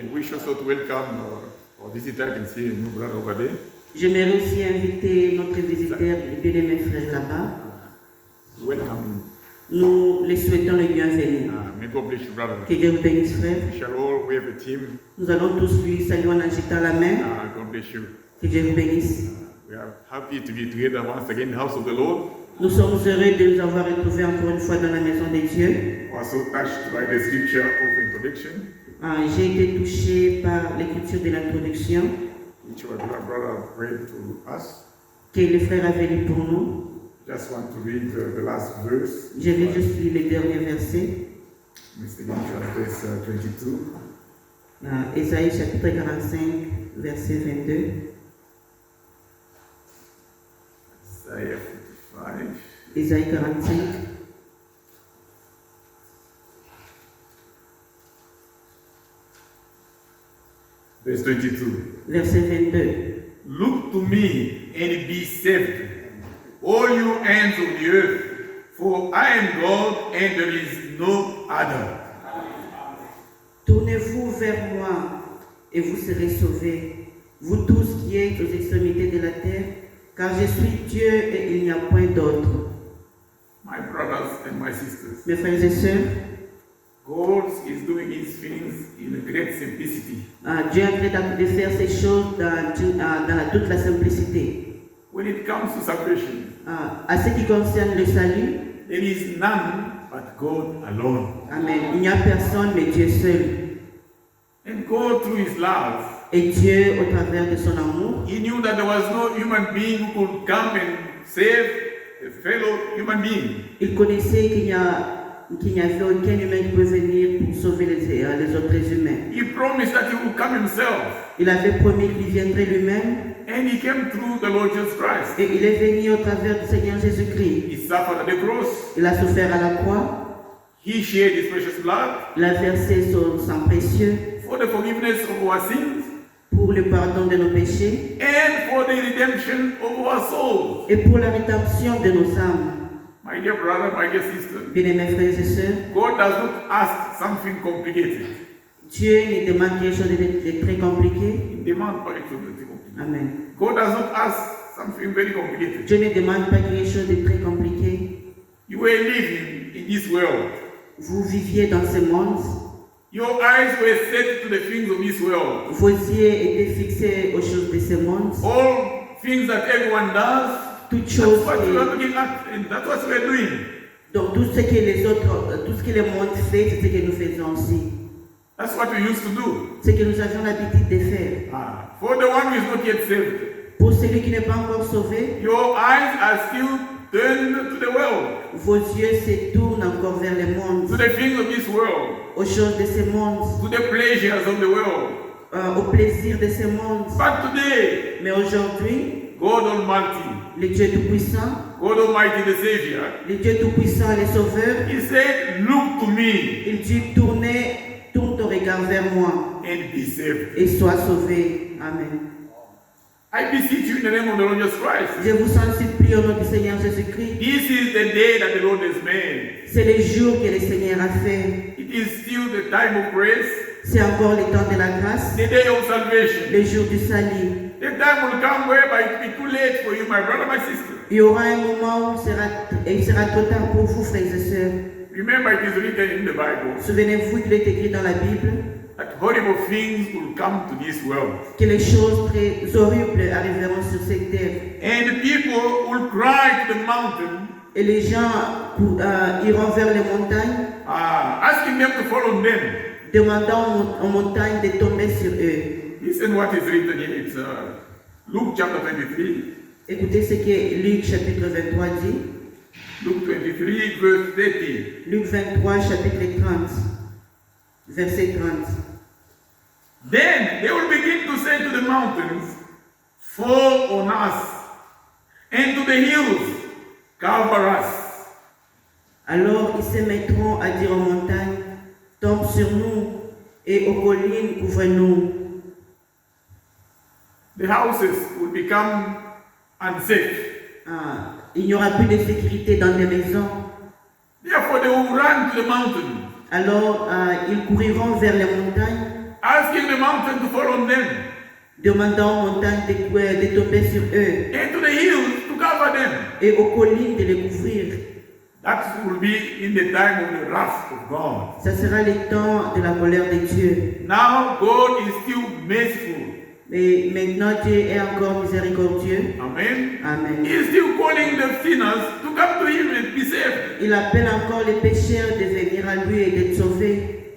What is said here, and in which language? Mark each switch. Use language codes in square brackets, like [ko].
[en] And we should also welcome our visitor. I can see a new brother over there. [fr] J'aimerais aussi inviter notre visiteur, le bien-aimé frère là-bas. [en] Welcome. [fr] Nous les souhaitons le bienvenue. [en] May God bless you, brother. [fr] Que Dieu vous bénisse, frère. [en] We shall all wave a team. [fr] Nous allons tous lui saluer en agitant la main. [en] God bless you. [fr] Que Dieu vous bénisse. [en] We are happy to be together once again in the house of the Lord. [fr] Nous sommes heureux de nous avoir retrouvés encore une fois dans la maison de Dieu. [en] Also touched by the scripture of introduction, [fr] J'ai été touché par l'écriture de l'introduction [en] which our brother read to us. [fr] que le frère avait lu pour nous. [en] Just want to read the last verse. [fr] Je vais juste lire le dernier verset. [en] Mr. Gintras, verse 22. [fr] Ésaïe chapitre 45, verset 22. [en] Isaiah 45. [fr] Ésaïe 45. [en] Verse 22. [fr] Verset 22. [en] Look to me and be saved, all you ends of the earth, for I am God and there is no other. [fr] Tournez-vous vers moi et vous serez sauvés, vous tous qui êtes aux extrémités de la terre, car je suis Dieu et il n'y a point d'autre. [en] My brothers and my sisters, [fr] Mes frères et sœurs, [en] God is doing his things in a great simplicity. [fr] Dieu est en train de faire ces choses dans toute la simplicité. [en] When it comes to salvation, [fr] À ce qui concerne le salut, [en] there is none but God alone. Amen. [fr] Il n'y a personne mais Dieu seul. [en] And God, through his love, [fr] Et Dieu, au travers de son amour, [en] he knew that there was no human being who could come and save a fellow human being. [fr] il connaissait qu'il n'y avait aucun humain qui pouvait venir pour sauver les autres humains. [en] He promised that he would come himself. [fr] Il avait promis qu'il viendrait lui-même. [en] And he came through the Lord Jesus Christ. [fr] Et il est venu au travers du Seigneur Jésus-Christ. [en] He suffered at the cross. [fr] Il a souffert à la croix. [en] He shed his precious blood [fr] Il a versé son sang précieux [en] for the forgiveness of our sins [fr] pour le pardon de nos péchés [en] and for the redemption of our souls. [fr] et pour la rédemption de nos âmes. [en] My dear brother, my dear sister, [fr] Bien-aimés frères et sœurs, [en] God does not ask something complicated. [fr] Dieu ne demande quelque chose de très compliqué. [en] He demands [fr] pas quelque chose de très compliqué. Amen. [en] God does not ask something very complicated. [fr] Dieu ne demande pas quelque chose de très compliqué. [en] You were living in this world. [fr] Vous viviez dans ce monde. [en] Your eyes were set to the things of this world. [fr] Vos yeux étaient fixés aux choses de ce monde. [en] All things that everyone does, [fr] Toutes [en] that's [fr] choses. [en] what you are looking at, and that's what we are doing. [fr] Donc tout ce que les autres, tout ce que le monde fait, c'est ce que nous faisons aussi. [en] That's what we used to do. [fr] Ce que nous avions l'habitude de faire. [en] For the one who is not yet saved, [fr] Pour celui qui n'est pas encore sauvé, [en] your eyes are still turned to the world, [fr] vos yeux se tournent encore vers le monde, [en] to the things of this world, [fr] aux choses de ce monde, [en] to the pleasures of the world. [fr] au plaisir de ce monde. [en] But today, [fr] Mais aujourd'hui, [en] God Almighty, [fr] le Dieu Tout-Puissant, [en] God Almighty the Savior, [fr] le Dieu Tout-Puissant et le Sauveur, [en] He said, look to me [fr] il dit tourne ton regard vers moi [en] and be saved. [fr] et sois sauvé. Amen. [en] I beseech you in the name of the Lord Jesus Christ. [fr] Je vous en supplie au nom du Seigneur Jésus-Christ. [en] This is the day that the Lord has made. [fr] C'est le jour que le Seigneur a fait. [en] It is still the time of grace, [fr] C'est encore le temps de la grâce, [en] the day of salvation. [fr] le jour du salut. [en] The time will come whereby it will be too late for you, my brother, my sister. [fr] Il y aura un moment où il sera trop tard pour vous, frères et sœurs. [en] Remember, it is written in the Bible [fr] Souvenez-vous qu'il est écrit dans la Bible [en] that horrible things will come to this world. [fr] que les choses très horribles arriveront sur cette terre. [en] And people will cry to the mountain, [fr] Et les gens iront vers les montagnes, [en] asking them to follow them. [fr] demandant aux montagnes de tomber sur eux. [en] Listen what is written here. It's Luke chapter 23. [fr] Écoutez ce que Luc chapitre 23 dit. [en] Luke 23, verse 30. [fr] Luc 23 chapitre 30, verset 30. [en] Then they will begin to say to the mountains, fall on us, and to the hills, cover us. [fr] Alors ils se mettront à dire aux montagnes, tombe sur nous, et aux collines, couvre-nous. [en] The houses will become unsafe. [fr] Il n'y aura plus de sécurité dans les maisons. [en] Therefore, they will run to the mountain. [fr] Alors ils couriront vers les montagnes. [en] asking the mountain to fall on them, [fr] demandant aux montagnes de tomber sur eux [en] and to the hills to cover them. [fr] et aux collines de les couvrir. [en] That will be in the time of the wrath of God. [fr] Ça sera le temps de la colère de Dieu. [en] Now God is still merciful. [fr] Mais maintenant, Dieu est encore miséricordieux. Amen. Amen. [en] He is still calling the sinners to come to Him and be saved. [fr] Il appelle encore les pécheurs de venir à lui et d'être sauvés.